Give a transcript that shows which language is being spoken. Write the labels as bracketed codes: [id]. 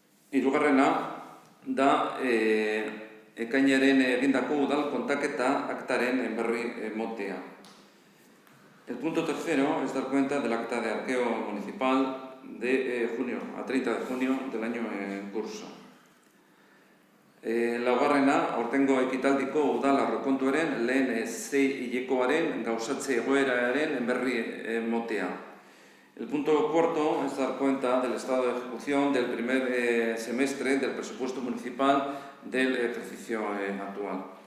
[eu] Hirugarrena da ekainaren egindako udal kontaketa aktaren berri ematea. [es] El punto tercero es dar cuenta del acta de arqueo municipal de junio, a 30 de junio del año en curso. [eu] Laugarrena, aurtengo ekitaldiko udal aurrekontuaren lehen sei hilekoaren gauzatze egoeraren berri ematea. [es] El punto cuarto es dar cuenta del estado de ejecución del primer semestre del presupuesto municipal del ejercicio actual.